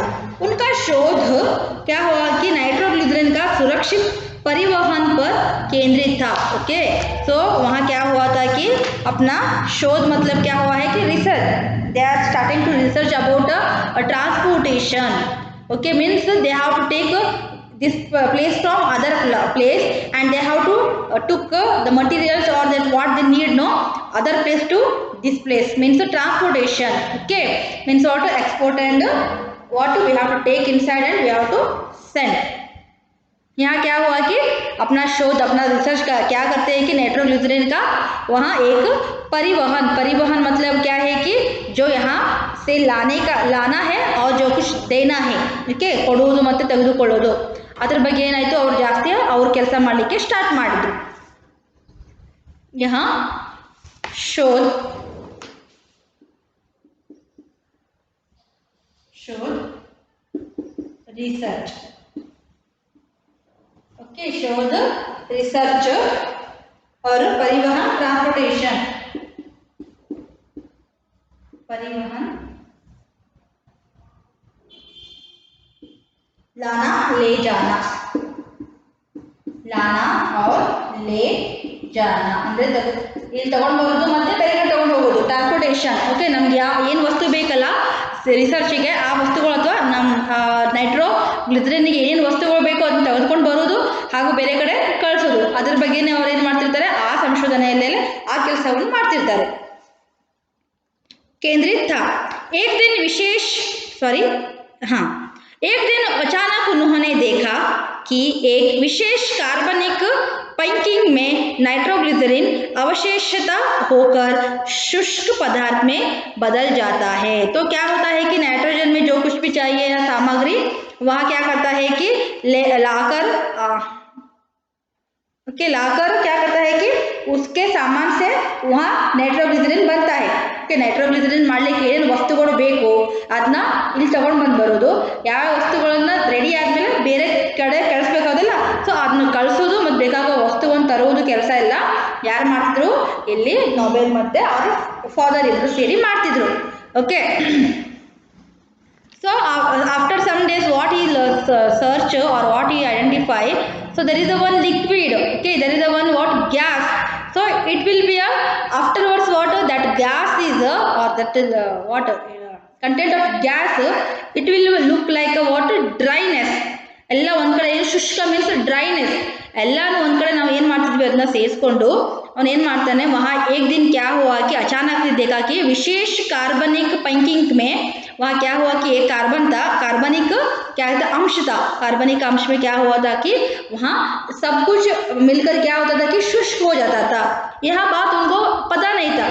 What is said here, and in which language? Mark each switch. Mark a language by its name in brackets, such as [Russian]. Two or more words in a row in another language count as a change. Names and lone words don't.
[Hindi] उनका शोध क्या हुआ कि नाइट्रोग्लिसरीन का सुरक्षित परिवहन पर केंद्रित था. ओके तो वहाँ क्या हुआ था कि अपना शोध मतलब क्या हुआ है कि रिसर्च. [English] they are starting to research about transportation. okay means they have to take this place from other place and they have to took the materials or that what they need no other place to this place means the transportation. Okay means what to export and what we have to take inside and we have to send. [Hindi] यहाँ क्या हुआ कि अपना शोध अपना रिसर्च का क्या करते हैं कि नाइट्रोग्लिसरीन का वहाँ एक परिवहन मतलब क्या है कि जो यहाँ से लाना है और जो कुछ देना है. [Kannada] ओके ಕೊಡುವುದು ಮತ್ತೆ ತೆಗೆದುಕೊಳ್ಳೋದು ಅದರ ಬಗ್ಗೆ ಏನಾಯಿತು ಅವರು ಜಾಸ್ತಿ ಅವರು ಕೆಲಸ ಮಾಡಲಿಕ್ಕೆ ಸ್ಟಾರ್ಟ್ ಮಾಡಿದ್ರು. [Hindi] यहाँ शोध रिसर्च. ओके शोध रिसर्च और परिवहन ट्रांसपोर्टेशन. परिवहन लाना ले जाना और ले जाना [Kannada] ಅಂದ್ರೆ ಇಲ್ಲಿ ತಗೊಂಡು ಬರೋದು ಮತ್ತೆ ಬೇರೆ ಕಡೆ ತಗೊಂಡು ಹೋಗೋದು ಟ್ರಾನ್ಸ್ಪೋರ್ಟೇಷನ್. ಓಕೆ ನಮ್ಗೆ ಏನು ವಸ್ತು ಬೇಕಲ್ಲ ರಿಸರ್ಚಿಗೆ ಆ ವಸ್ತುಗಳು ಅಥವಾ ನಮ್ಮ ನೈಟ್ರೋಗ್ಲಿಸರಿನ್ಗೆ ಏನೇನು ವಸ್ತುಗಳು ಬೇಕೋ ಅದನ್ನ ತೆಗೆದುಕೊಂಡು ಬರೋದು ಹಾಗೂ ಬೇರೆ ಕಡೆ ಕಳಿಸೋದು ಅದ್ರ ಬಗ್ಗೆನೇ ಅವ್ರು ಏನು ಮಾಡ್ತಿರ್ತಾರೆ ಆ ಸಂಶೋಧನೆಯಲ್ಲೇ ಆ ಕೆಲಸವನ್ನು ಮಾಡ್ತಿರ್ತಾರೆ. [Hindi] केंद्रित था. एक दिन अचानक उन्होंने देखा कि एक विशेष कार्बनिक पैंकिंग में नाइट्रोग्लिसरीन अवशेषित होकर शुष्क पदार्थ में बदल जाता है. तो क्या होता है कि नाइट्रोजन में जो कुछ भी चाहिए या सामग्री वह क्या करता है कि लाकर क्या करता है कि उसके सामान से वहाँ नाइट्रोग्लिसरीन बनता है. [Kannada] ओके नाइट्रोग्लिसरीन ಮಾಡಲಿಕ್ಕೆ ಏನು ವಸ್ತುಗಳು ಬೇಕು ಅದನ್ನ ಇಲ್ಲಿ ತಗೊಂಡು ಬಂದು ಬರೋದು. ಯಾವ ವಸ್ತುಗಳನ್ನ ರೆಡಿ ಆದಮೇಲೆ ಬೇರೆ ಕಡೆ ಕಳಿಸ್ಬೇಕಾದಿಲ್ಲ ಸೊ ಅದನ್ನ ಕಳಿಸೋದು ಮತ್ತು ಬೇಕಾಗೋ ವಸ್ತುವನ್ನು ತರುವುದು ಕೆಲಸ ಎಲ್ಲ ಯಾರು ಮಾಡ್ತಿದ್ರು ಇಲ್ಲಿ ನೊಬೆಲ್ ಮತ್ತೆ ಅವ್ರ ಫಾದರ್ ಇಬ್ಬರು ಸೇರಿ ಮಾಡ್ತಿದ್ರು. [English] ಓಕೆ so after some days what he search or what he identify, so there is a one liquid. Okay there is a one what gas. So it will be a afterwards what that gas is or that is what content of gas it will look like a what dryness. [Kannada] ಎಲ್ಲ ಒಂದು ಕಡೆ ಏನು ಶುಷ್ಕ [English] means dryness. [Kannada] ಎಲ್ಲಾನು ಒಂದು ಕಡೆ ನಾವು ಏನು ಮಾಡ್ತಿದ್ವಿ ಅದನ್ನ ಸೇರಿಸ್ಕೊಂಡು ಅವನು ಏನು ಮಾಡ್ತಾನೆ [Hindi] वहाँ एक दिन क्या हुआ कि अचानक से देखा कि विशेष कार्बनिक पैकिंग में वहाँ क्या हुआ कि एक कार्बन था, कार्बनिक क्या था अंश था, कार्बनिक अंश में क्या हुआ था कि वहाँ सब कुछ मिलकर क्या होता था कि शुष्क हो जाता था. यह बात उनको पता नहीं था.